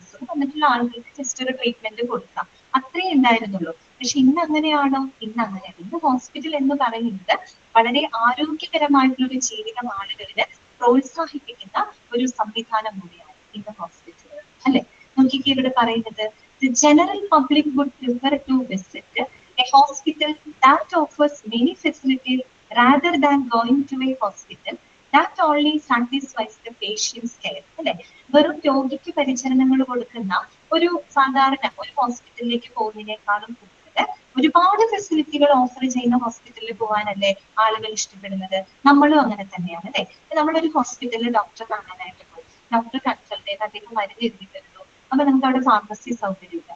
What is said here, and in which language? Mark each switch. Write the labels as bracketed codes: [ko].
[ml] അസുഖം വന്നിട്ടുള്ള ആളുകൾക്ക് ജസ്റ്റ് ഒരു ട്രീറ്റ്മെന്റ് കൊടുക്കാം, അത്രേ ഉണ്ടായിരുന്നുള്ളൂ. പക്ഷെ ഇന്ന് അങ്ങനെയാണോ? ഇന്ന് അങ്ങനെയാണ്. ഇന്ന് ഹോസ്പിറ്റൽ എന്ന് പറയുന്നത് വളരെ ആരോഗ്യകരമായിട്ടുള്ള ഒരു ജീവിതം ആളുകളില് പ്രോത്സാഹിപ്പിക്കുന്ന ഒരു സംവിധാനം കൂടിയാണ് ഇന്ന് ഹോസ്പിറ്റൽ അല്ലെ. നോക്കിക്ക് ഇവിടെ പറയുന്നത് [en] the general public would prefer to visit a hospital that offers many facilities rather than going to a hospital that only satisfies the patient's care [ml] അല്ലെ. വെറും രോഗിക്ക് പരിചരണങ്ങൾ കൊടുക്കുന്ന ഒരു സാധാരണ ഒരു ഹോസ്പിറ്റലിലേക്ക് പോകുന്നതിനേക്കാളും കൂടുതൽ ഒരുപാട് ഫെസിലിറ്റികൾ ഓഫർ ചെയ്യുന്ന ഹോസ്പിറ്റലിൽ പോകാനല്ലേ ആളുകൾ ഇഷ്ടപ്പെടുന്നത്? നമ്മളും അങ്ങനെ തന്നെയാണ് അല്ലെ. നമ്മളൊരു ഹോസ്പിറ്റലിൽ ഡോക്ടറെ കാണാനായിട്ട് പോയി, ഡോക്ടർ കൺസൾട്ട് ചെയ്ത് അദ്ദേഹം മരുന്ന് എഴുതി തരുന്നു. അപ്പൊ നമുക്ക് അവിടെ ഫാർമസി സൗകര്യമില്ല.